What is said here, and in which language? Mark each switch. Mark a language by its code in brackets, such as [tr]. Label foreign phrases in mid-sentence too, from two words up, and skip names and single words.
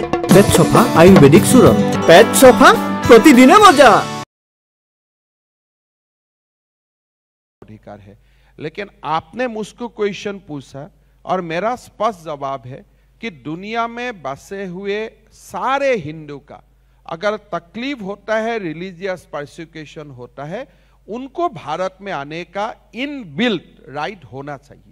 [as] পেট সোফা আয়ুৰ্বেদিক চূৰণ পেট সোফা প্ৰতিদিনে মজা [hi] अधिकार है लेकिन आपने मुझको क्वेश्चन पूछा और मेरा स्पष्ट जवाब है कि दुनिया में बसे हुए सारे हिंदू का अगर तकलीफ होता है [en] religious persecution [hi] होता है उनको भारत में आने का [en] inbuilt right [hi] होना चाहिए